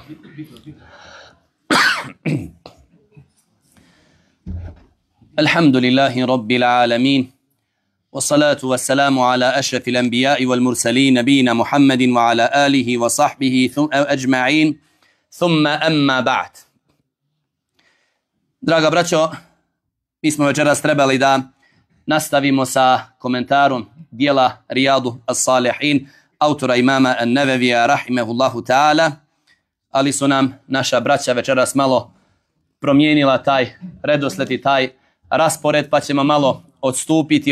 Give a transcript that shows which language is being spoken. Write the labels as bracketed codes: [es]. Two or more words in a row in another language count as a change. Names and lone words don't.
[ar] الحمد لله رب العالمين. والصلاة والسلام على أشرف الأنبياء والمرسلين نبينا محمد وعلى آله وصحبه أجمعين. ثم أما بعد. [bs] Draga braćo, mi smo večeras trebali da nastavimo sa komentarom dijela Rijadu as-Salihin autora imama An-Nevevija [ar] رحمه الله تعالى, [bs] ali su nam naša braća večeras malo promijenila taj redosled i taj raspored, pa ćemo malo odstupiti